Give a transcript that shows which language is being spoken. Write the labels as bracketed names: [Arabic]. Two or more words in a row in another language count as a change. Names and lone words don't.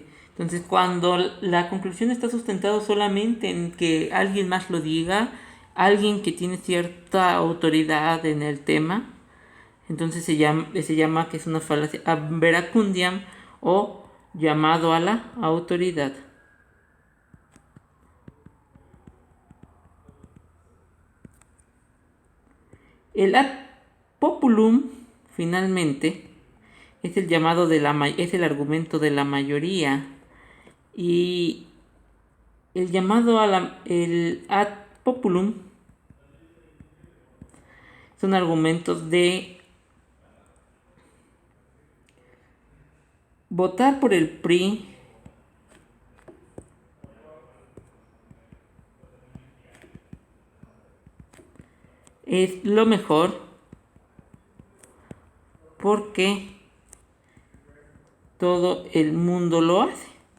[Spanish] Entonces cuando la conclusión está sustentada solamente en que alguien más lo diga, alguien que tiene cierta autoridad en el tema, entonces se llama que es una falacia [Latin] ad veracundiam [Spanish] o llamado a la autoridad. El [Latin] ad populum, [Spanish] finalmente, es el llamado es el argumento de la mayoría, y el llamado el [Latin] ad populum [Spanish] son argumentos de votar por el PRI es lo mejor porque todo el mundo lo hace.